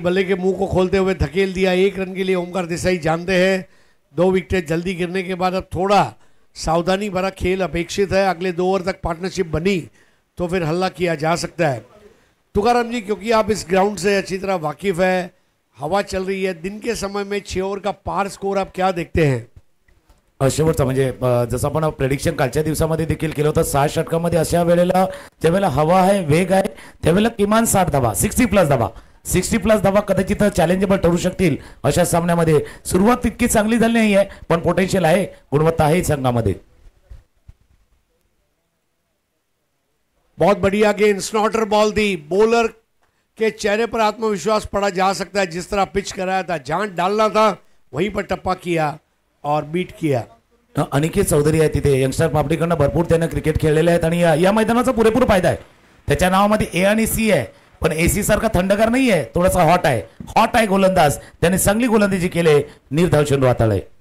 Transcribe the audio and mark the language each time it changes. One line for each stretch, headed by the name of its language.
Hindi: बल्ले के मुंह को खोलते हुए धकेल दिया. 1 रन के लिए ओमकार देसाई जानते हैं 2 विकेट जल्दी गिरने के बाद अब थोड़ा सावधानी भरा खेल अपेक्षित है. अगले 2 ओवर तक पार्टनरशिप बनी तो फिर हल्ला किया जा सकता है. तुकाराम जी, क्योंकि आप इस ग्राउंड से अच्छी तरह वाकिफ है, हवा चल रही है, दिन के समय में 6 ओवर का पार स्कोर आप क्या देखते हैं?
Marathi: शेवटचा म्हणजे जसं आपण प्रेडिक्शन कालच्या दिवसामध्ये देखील केलं होतं, 6 षटकामध्ये अशा वेळेला ज्यावेळेला हवा आहे, वेग आहे, त्यावेळेला किमान 60 धावा, 60 प्लस धावा कदाचित चॅलेंजेबल ठरू शकतील अशा सामन्यामध्ये. सुरुवात तितकी चांगली झाली नाही आहे, पण पोटेन्शियल आहे, गुणवत्ता आहे संघामध्ये.
Hindi: बहुत बढ़िया गेंद, स्नॉटर बॉल थी. बॉलर के चेहरे पर आत्मविश्वास पड़ा जा सकता है. जिस तरह पिच कराया था, जहां डालना था वहीं पर टप्पा किया और बीट किया.
Marathi: अनिकेत चौधरी आहे तिथे, यंगस्टर पापडीकडनं भरपूर त्यानं क्रिकेट खेळलेले आहेत आणि या मैदानाचा पुरेपूर फायदा आहे. त्याच्या नावामध्ये ए आणि सी आहे, पण एसी सारखा थंडगार नाही आहे, थोडासा हॉट आहे गोलंदाज. त्याने चांगली गोलंदाजी केली, निर्धाव चेंडू हाताळले.